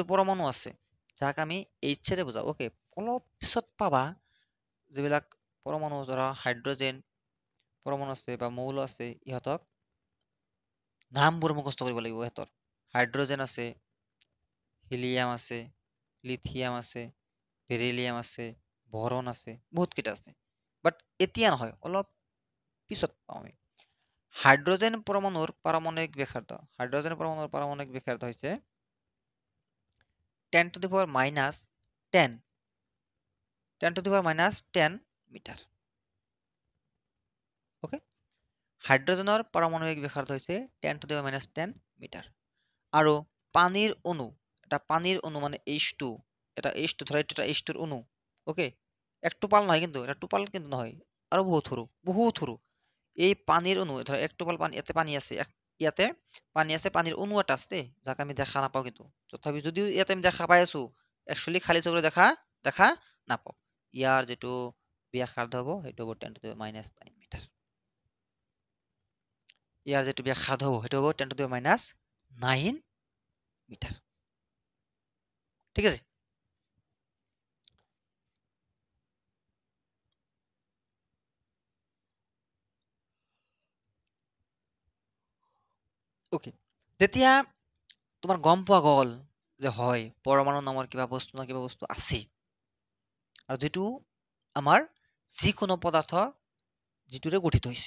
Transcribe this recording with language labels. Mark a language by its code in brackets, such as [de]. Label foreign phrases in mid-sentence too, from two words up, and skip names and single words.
[as] পৰমাণু আছে যাক আমি এইচেৰে বুজাওঁ ওকে অলপ পিছত পাবা যিবিলাক পৰমাণু ধৰা হাইড্ৰজেন পৰমাণু আছে বা মৌল আছে ইহঁতক নামবোৰ মুখস্থ কৰিব লাগিব ইহঁতৰ হাইড্ৰজেন আছে হিলিয়াম আছে লিথিয়াম আছে বেৰিলিয়াম আছে বৰণ আছে বহুত কেইটা আছে বাট এতিয়া নহয় অলপ পিছত পাওঁ আমি হাইড্ৰজেন পৰমাণুৰ পাৰমাণবিক ব্যাসাৰ্ধ হৈছে [en] 10 to the power minus 10 to the power minus 10 [as] মিটাৰ ওকে হাইড্ৰজেনৰ পাৰমাণবিক ব্যাসাৰ্ধ হৈছে [en] 10 to the power minus [as] 10 মিটাৰ আৰু পানীৰ অণু মানে H2 এটা H2 ধৰা এটা H2 ৰ অণু ওকে এক টোপাল নহয় কিন্তু এটা টোপাল কিন্তু নহয় আৰু বহুত সৰু এই পানীৰ অণু ধৰা এক টোপাল পানী ইয়াতে পানী আছে পানীৰ অণু এটা আছে যাক আমি দেখা নাপাওঁ কিন্তু তথাপি যদিও ইয়াতে আমি দেখা পাই আছো একচুৱেলি খালী চকুৰে দেখা নাপাওঁ ইয়াৰ যেটো ব্যাসাৰ্ধ হ'ব সেইটো হ'ব 10 [en] to the minus [as] 9 মিটাৰ ইয়াৰ যেটো ব্যাসাৰ্ধ হ'ব সেইটো হ'ব 10 [en] to the minus [as] 9 মিটাৰ ঠিক আছে ওকে যেতিয়া তোমাৰ গম পোৱা গ'ল যে হয় পৰমাণু নামৰ কিবা বস্তু আছে আৰু যেটো আমাৰ যিকোনো পদাৰ্থ যিটোৰে গঠিত হৈছে।